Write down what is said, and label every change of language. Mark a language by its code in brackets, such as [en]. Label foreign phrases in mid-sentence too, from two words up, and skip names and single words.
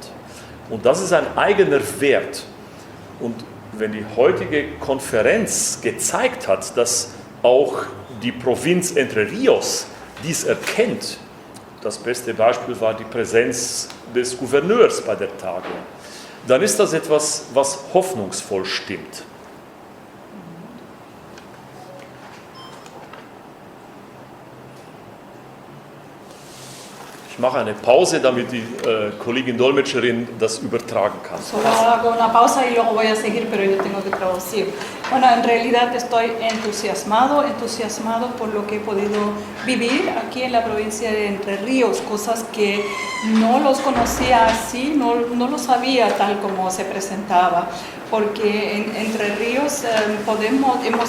[de] Und das ist ein eigener Wert. Und wenn die heutige Konferenz gezeigt hat, dass auch die Provinz Entre Rios dies erkennt, das beste Beispiel war die Präsenz des Gouverneurs bei der Tagung, dann ist das etwas, was hoffnungsvoll stimmt. Ich mache eine Pause, damit die Kollegin Dolmetscherin das übertragen kann. [es] Solo hago una pausa y luego voy a seguir, pero yo tengo que traducir. Bueno, en realidad estoy entusiasmado por lo que he podido vivir aquí en la provincia de Entre Ríos, cosas que no los conocía así, no lo sabía tal como se presentaba, porque en Entre Ríos hemos